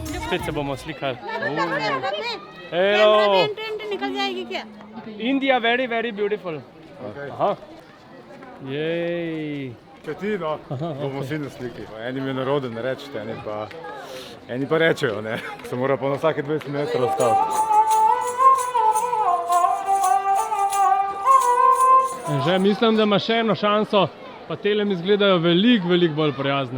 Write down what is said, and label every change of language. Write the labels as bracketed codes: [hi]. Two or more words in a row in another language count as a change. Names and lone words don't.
[sl] spet se bomo slikali. Hello. [en] India, very, very beautiful. [sl] Aha. Jej. Če ti, no, bomo vsi na sliki. Eni mi naroden rečete, eni pa rečejo, ne. Se mora pa na vsake 20 metrov staviti. Že mislim, da ima še eno šanso, pa tele mi izgledajo veliko bolj prijazne.